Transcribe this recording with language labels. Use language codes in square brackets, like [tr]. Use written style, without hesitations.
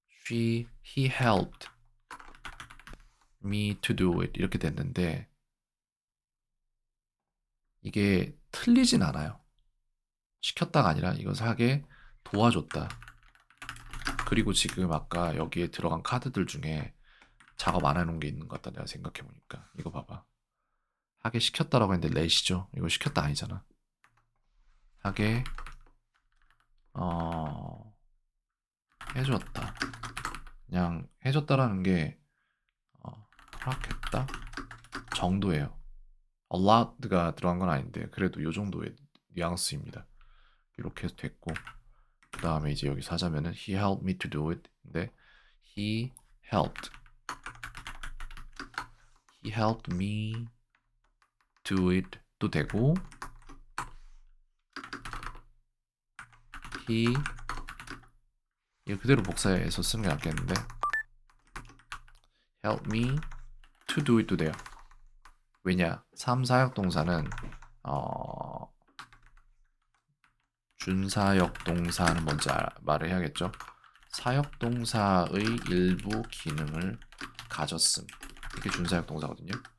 [en] he helped me to do it [ko] 이렇게 됐는데 이게 틀리진 않아요. 시켰다가 아니라 이것을 하게 도와줬다. 그리고 지금 아까 여기에 들어간 카드들 중에 작업 안 해놓은 게 있는 것 같다. 내가 생각해보니까 이거 봐봐. 하게 시켰다라고 했는데 let이죠. 이거 시켰다 아니잖아. 하게 어, 해줬다. 그냥 해줬다라는 게 허락했다 정도예요. A lot가 들어간 건 아닌데 그래도 요 정도의 뉘앙스입니다. 이렇게 해서 됐고 그 다음에 이제 여기서 하자면은 [en] he helped me to do it. [ko] 근데 [en] he helped he helped me do it [ko] 도 되고 [en] he [ko] 이거 그대로 복사해서 쓰는 게 낫겠는데 [en] help me to do it [ko] 도 돼요. 왜냐 3사역 동사는 준사역 동사는 뭔지 말을 해야겠죠. 사역 동사의 일부 기능을 가졌음. 이게 준사역 동사거든요.